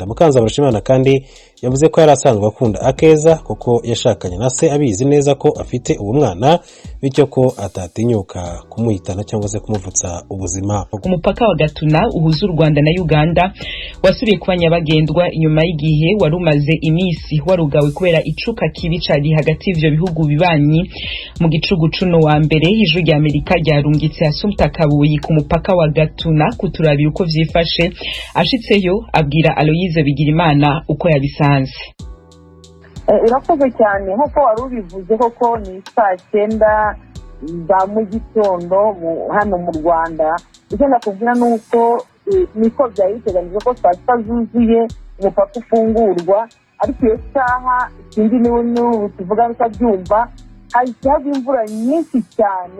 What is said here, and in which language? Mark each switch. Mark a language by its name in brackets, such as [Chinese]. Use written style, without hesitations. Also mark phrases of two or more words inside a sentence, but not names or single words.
[Kinyarwanda] Mukanzabarushimana kandi yavuze ko yari asanzwe akunda Akeza kuko yashakanye na se abizi neza ko afite uwo mwana, bityo ko atatinyuka kumuhitana cyangwa se kumuvutsa ubuzima. [Rundi] Umupaka wa Gatuna uhuza u Rwanda na Uganda wasubiye kuba nyabagendwa inyuma y'igihe wari umaze iminsi warugawe kubera icuka kibi cari hagati y'ivyo bihugu bibanyi. Mu gicugu cuno wa mbere ijwi rya Amerika ryarungitse Assumpta Kabuyi ku mupaka wa Gatuna kuturabira uko vyifashe. Ashitseyo abwira Aloyize Bigirimana uko yabisanze. [Kinyarwanda] Irakoze cyane nkuko wari ubivuze, koko ni 9:00 za mu gitondo hano mu Rwanda, icyo nakubwira ni uko niko byari biteganyijwe ko saa sita zuzuye umupaka ufungurwa, ariko iyo saha ikindi n'ubu tuvuga bitabyumva hahise hagwa imvura nyinshi cyane.